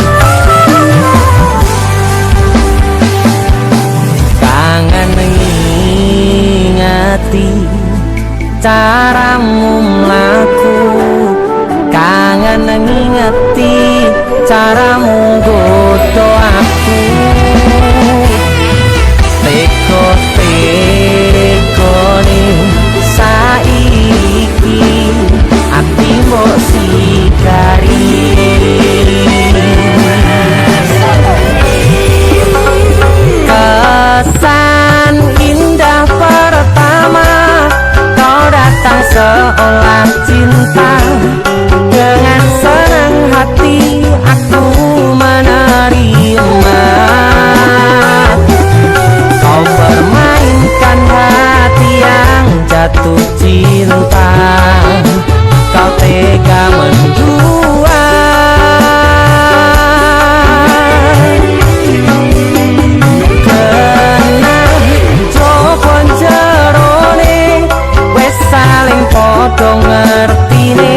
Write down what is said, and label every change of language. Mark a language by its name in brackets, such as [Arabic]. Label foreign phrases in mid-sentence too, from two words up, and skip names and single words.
[Javanese] Kangen ngingati caramu mlaku, kangen ngingati caramu godo aku. Teko nih saiki ati mbok sikari. [Indonesian] Kesan indah pertama kau datang seolah cinta. Dengan senang hati aku menerima. Kau permainkan hati yang jatuh cinta. Kau tega mendua. [Javanese] Kena coba jerone wes saling podo ngertine.